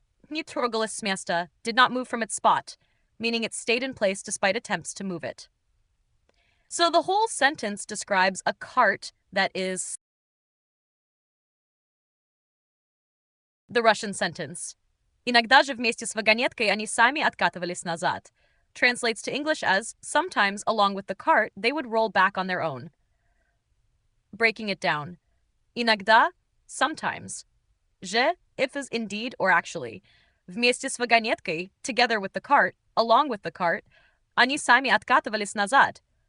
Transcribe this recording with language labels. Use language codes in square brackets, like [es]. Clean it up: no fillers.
[ru] Не трогалась с места, [en] did not move from its spot, meaning it stayed in place despite attempts to move it. So the whole sentence describes a cart that is the Russian sentence. [ru] Иногда же вместе с вагонеткой они сами откатывались назад. [en] Translates to English as, sometimes along with the cart, they would roll back on their own. Breaking it down. Иногда, sometimes. Же, if is indeed or actually. [ru] Вместе с вагонеткой, [en] together with the cart, along with the cart, [ru] они сами откатывались назад.